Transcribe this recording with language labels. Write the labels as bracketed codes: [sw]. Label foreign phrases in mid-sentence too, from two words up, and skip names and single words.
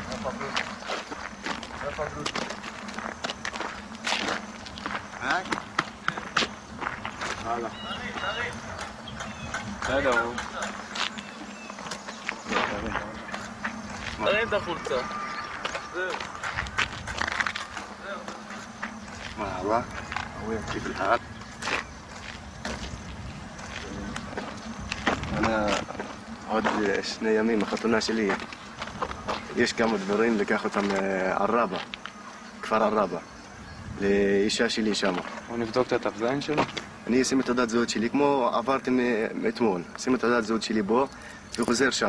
[he] איפה הגרוש? היי? הלאה. בסדר, הוא. תרים את החולצה. זהו. [ar] مرحبا كيف الحال؟ [he] أنا עוד 2 ימים, החתונה שלי. יש כמה דברים לקח אותם ערבה, כפר ערבה, לאישה שלי שם. בוא נבדוק את התו זין שלו? אני אשים את תעודת זהות שלי, כמו עברתם אתמול. אשים את תעודת זהות שלי בו, וחוזר שם.